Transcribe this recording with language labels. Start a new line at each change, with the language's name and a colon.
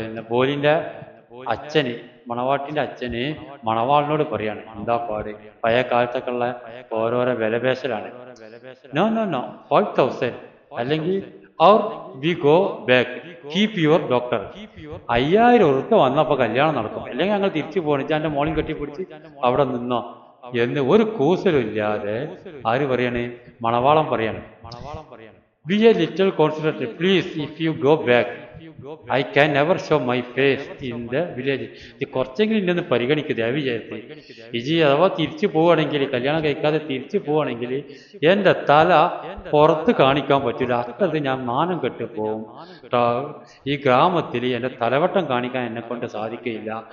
Malayalam: ബോലിന്റെ അച്ഛന്, മണവാട്ടിന്റെ അച്ഛന് മണവാളിനോട് പറയാണ്. എന്താ പാട്? പഴയ കാലത്തൊക്കെ ഉള്ള ഓരോരോ വിലപേശലാണ്.
English: No 5,000 അല്ലെങ്കിൽ or we go back, keep your doctor.
Malayalam: 5,000 ഉറുപ്പിക വന്നപ്പോ കല്യാണം നടക്കും, അല്ലെങ്കിൽ ഞങ്ങൾ തിരിച്ചു പോണിച്ച് എന്റെ മോളിൽ കെട്ടിപ്പിടിച്ച് അവിടെ നിന്നോ എന്ന് ഒരു കൂസലും ഇല്ലാതെ ആര് പറയാണ്? മണവാളം പറയാണ്.
English: Be a little considerate, please. If you go back, I can never show my face in the village.
Malayalam: ഇത് കുറച്ചെങ്കിലും ഇന്നൊന്ന് പരിഗണിക്കുക വിചാരിച്ച്. ഇജി അഥവാ തിരിച്ചു പോവുകയാണെങ്കിൽ, കല്യാണം കഴിക്കാതെ തിരിച്ചു പോവുകയാണെങ്കിൽ എൻ്റെ തല പുറത്ത് കാണിക്കാൻ പറ്റില്ല. അക്കത് ഞാൻ മാനം കെട്ട് പോവും. ഈ ഗ്രാമത്തിൽ എൻ്റെ തലവട്ടം കാണിക്കാൻ എന്നെ കൊണ്ട് സാധിക്കുകയില്ല.